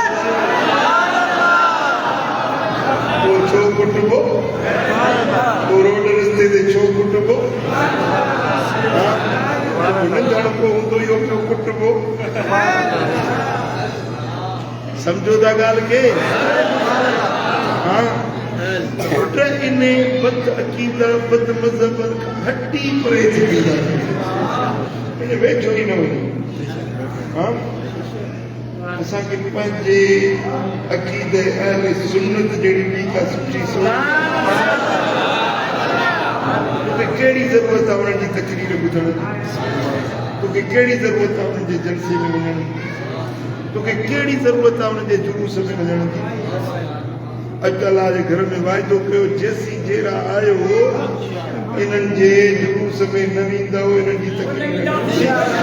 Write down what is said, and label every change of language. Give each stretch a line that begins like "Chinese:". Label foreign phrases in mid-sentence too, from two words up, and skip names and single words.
Sindhi: वो छो कुटबो वो रोड रस्ते ते छो कुटबो नंढड़ को हूंदो इहो पियो कुटबो समझो था गाल के हाँ पुट इन्हें बद अकीदा बद मजहब हट्टी परहेज कीदा इन्हें वेठो ही न वञो हाँ असांखे पंहिंजे अकीदे अहले सुन्नत जहिड़ी ॿी का सुठी सोच तोखे कहिड़ी ज़रूरत आहे उन्हनि जी तकरीर ॿुधण जी तोखे कहिड़ी ज़रूरत आहे उन्हनि जे जलसे में वञण जी तोखे कहिड़ी ज़रूरत आहे उनजे जुलूस में वञण जी अॼु अलाह जे घर में वाइदो कयो जेसीं जहिड़ा आयो इन्हनि जे जुलूस में न वेंदव इन्हनि जी तकलीफ़